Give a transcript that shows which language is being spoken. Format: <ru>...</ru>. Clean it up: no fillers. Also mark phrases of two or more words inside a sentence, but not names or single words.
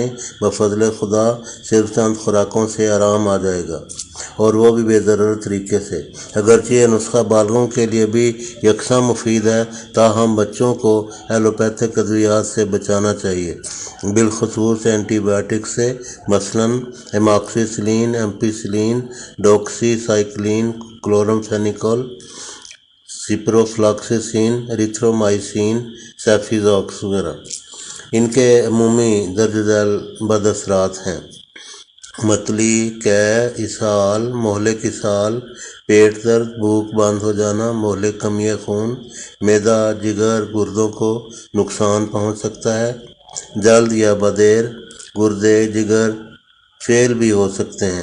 <ur>بفضل خدا صرف چند خوراکوں سے آرام آ جائے گا، اور وہ بھی بے ضرر طریقے سے۔ اگرچہ یہ نسخہ بالغوں کے لیے بھی یکساں مفید ہے، تاہم بچوں کو ایلوپیتھک ادویات سے بچانا چاہیے، بالخصوص اینٹی بائیوٹک سے، مثلا ایماکسی سلین، ایمپیسلین، ڈاکسی سائکلین، کلورم فینیکول، سپروفلاکسیسین، ایریتھرومائسین، سیفیزاکس وغیرہ۔ ان کے عمومی درج ذیل بد اثرات ہیں: متلی، قے، اسہال، مہلک اسہال، پیٹ درد، بھوک بند ہو جانا، مہلک کمی خون، معدہ، جگر، گردوں کو نقصان پہنچ سکتا ہے، جلد یا بدیر گردے، جگر فیل بھی ہو سکتے ہیں۔</ur>